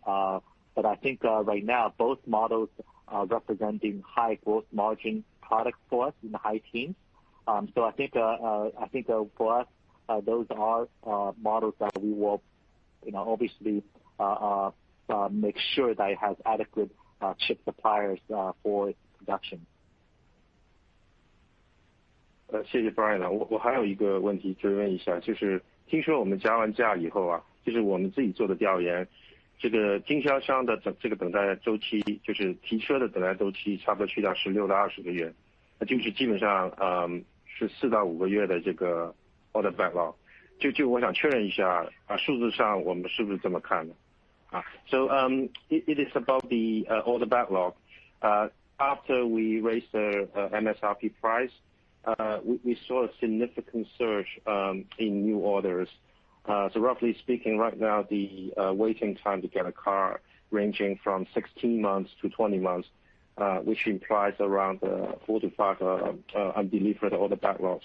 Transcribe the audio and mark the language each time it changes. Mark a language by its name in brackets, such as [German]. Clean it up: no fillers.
[English] But I think right now both models are representing high gross margin products for us in the high teens. So I think for us those are models that we will obviously make sure that it has adequate chip suppliers for its production. [Chinese] 谢谢 Brian 我还有一个问题追问一下，就是听说我们加完价以后啊，就是我们自己做的调研，这个经销商的这个等待周期，就是提车的等待周期，差不多去到16到20个月，那就是基本上是4到5个月的这个 order backlog。就我想确认一下啊，数字上我们是不是这么看的啊 ？ [English] So it is about the order backlog. After we raised the MSRP price, we saw a significant surge in new orders. So roughly speaking, right now the waiting time to get a car ranging from 16 months to 20 months, which implies around 4 to 5 undelivered order backlog.